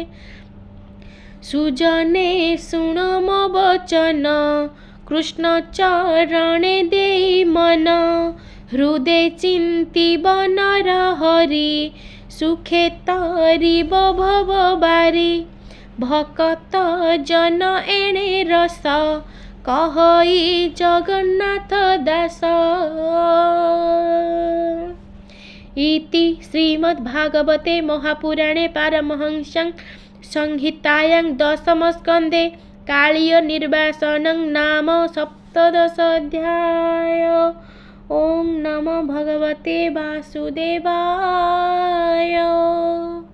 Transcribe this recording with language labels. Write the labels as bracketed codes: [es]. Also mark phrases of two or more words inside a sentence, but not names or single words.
[or] ସୁଜନେ ଶୁଣ ମୋ ବଚନ କୃଷ୍ଣ ଚରଣେ ଦେଇ ମନ। ହୃଦେ ଚିନ୍ତିବ ନର ହରି ସୁଖେ ତରିବ ଭବ ବାରି। ଭକତ ଜନ ଏଣେ ରସ କହି ଜଗନ୍ନାଥ ଦାସ। [sa] इति श्रीमद्भागवते महापुराणे पारमहंस्यां संहितायां दशमस्कन्धे कालीयनिर्वासनं नाम सप्तदशोऽध्याय। ॐ नमो भगवते वासुदेवाय।